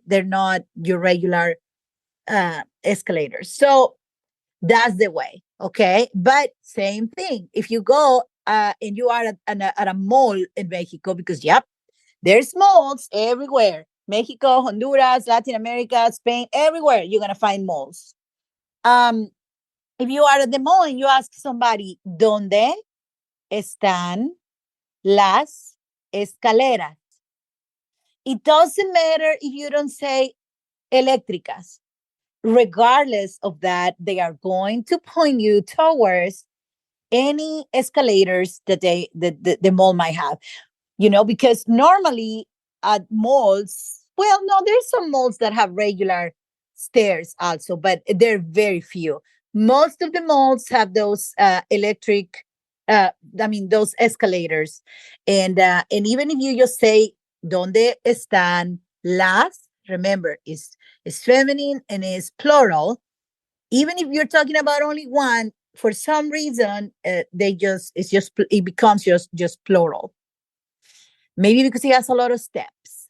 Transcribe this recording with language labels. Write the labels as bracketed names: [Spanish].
[English] They're not your regular escalators. So that's the way, okay? But same thing. If you go and you are at a mall in Mexico, because, yep, there's malls everywhere. Mexico, Honduras, Latin America, Spain, everywhere you're going to find malls. If you are at the mall and you ask somebody, [Spanish] ¿Dónde están las escaleras? [English] It doesn't matter if you don't say eléctricas. Regardless of that, they are going to point you towards any escalators that the mall might have. Because normally at malls, well, no, there's some malls that have regular stairs also, but they're very few. Most of the malls have those electric, those escalators. And even if you just say, [Spanish] ¿Dónde están las? [English] Remember, it's feminine and it's plural. Even if you're talking about only one, for some reason, it becomes just plural. Maybe because it has a lot of steps.